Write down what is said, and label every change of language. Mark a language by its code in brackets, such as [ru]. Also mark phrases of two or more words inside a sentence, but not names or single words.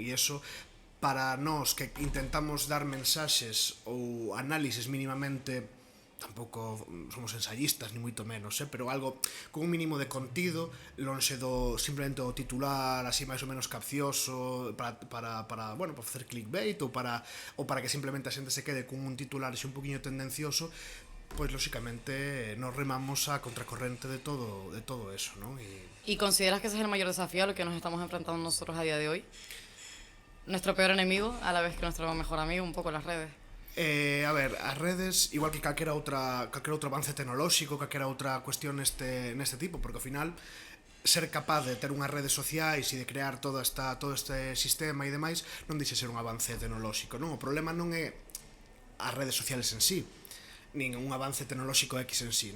[gl] E iso para nós que intentamos dar mensaxes ou análisis mínimamente, tampouco somos ensayistas ni moito menos, pero algo con un mínimo de contido, lonxe do simplemente o titular así máis ou menos capcioso para bueno, para facer clickbait ou para que simplemente a xente se quede con un titular así un poquinho tendencioso, pois lóxicamente nos remamos a contracorrente de todo eso, ¿no? [es] ¿Y consideras que ese es el mayor desafío a lo que nos estamos enfrentando nosotros a día de hoy? Nuestro peor enemigo, a la vez que nuestro mejor amigo, un poco las redes. [gl] A ver, as redes, igual que calquera outro avance tecnolóxico, calquera outra cuestión neste tipo, porque ao final ser capaz de ter unhas redes sociais e de crear todo este sistema e demais non dixe ser un avance tecnolóxico, non? O problema non é as redes sociales en sí, nin un avance tecnolóxico X en sí, non?